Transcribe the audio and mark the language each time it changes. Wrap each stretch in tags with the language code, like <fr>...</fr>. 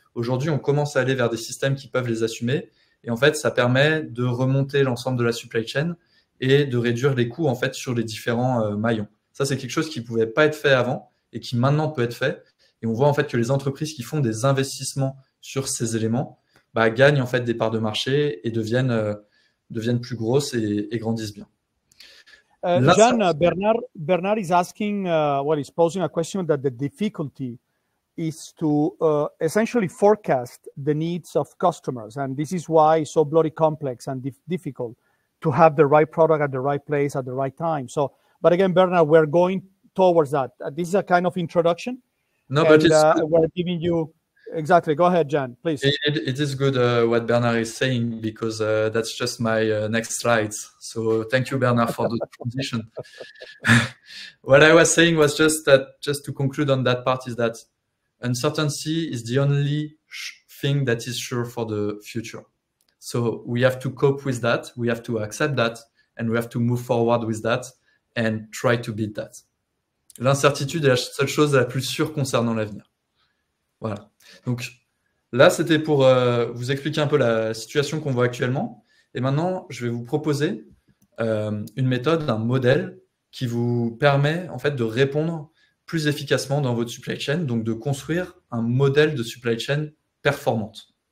<fr>Aujourd'hui, on commence à aller vers des systèmes qui peuvent les assumer. Et en fait, ça permet de remonter l'ensemble de la supply chain et de réduire les coûts en fait sur les différents maillons. Ça, c'est quelque chose qui ne pouvait pas être fait avant et qui maintenant peut être fait. Et on voit en fait que les entreprises qui font des investissements sur ces éléments gagnent en fait des parts de marché et deviennent plus grosses et grandissent bien.</fr> <en>Jean, Bernard is asking, he's posing a question that the difficulty is to essentially forecast the needs of customers. And this is why it's so bloody complex and difficult to have the right product at the right place at the right time. So, but again, Bernard, we're going towards that. This is a kind of introduction. No, but we're giving you, exactly. Go ahead, Jan, please. It is good what Bernard is saying because that's just my next slides. So thank you, Bernard, for the transition. What I was saying was just to conclude on that part is that uncertainty is the only thing that is sure for the future. So we have to cope with that, we have to accept that, and we have to move forward with that and try to beat that.</en> <fr>L'incertitude est la seule chose la plus sûre concernant l'avenir. Voilà. Donc là, c'était pour vous expliquer un peu la situation qu'on voit actuellement. Et maintenant, je vais vous proposer une méthode, un modèle qui vous permet en fait de répondre plus efficacement dans votre supply chain, donc de construire un modèle de supply chain performante.</fr>